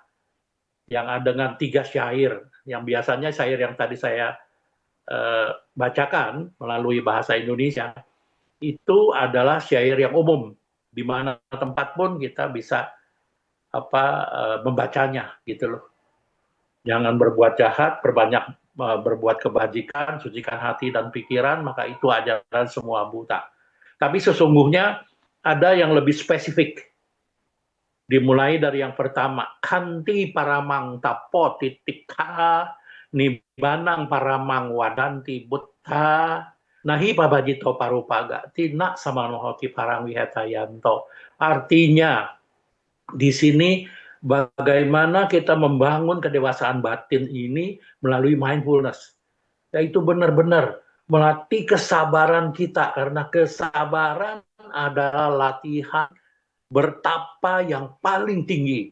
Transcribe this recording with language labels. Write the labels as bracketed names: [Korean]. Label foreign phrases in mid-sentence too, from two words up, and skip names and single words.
[Indonesian] Yang ada dengan 3 syair, yang biasanya syair yang tadi saya bacakan melalui bahasa Indonesia, itu adalah syair yang umum, di mana tempat pun kita bisa membacanya gitu loh. Jangan berbuat jahat, perbanyak berbuat kebajikan, sucikan hati dan pikiran, maka itu ajaran semua Buddha. Tapi sesungguhnya ada yang lebih spesifik. Dimulai dari yang pertama, [Pali] kanti paramang tapo titika nibanang paramang wadanti buddha nahi pabajito parupaga tina samanohoti parang wihatayanto. [Indonesian] Artinya di sini bagaimana kita membangun kedewasaan batin ini melalui mindfulness, yaitu benar-benar melatih kesabaran kita, karena kesabaran adalah latihan bertapa yang paling tinggi.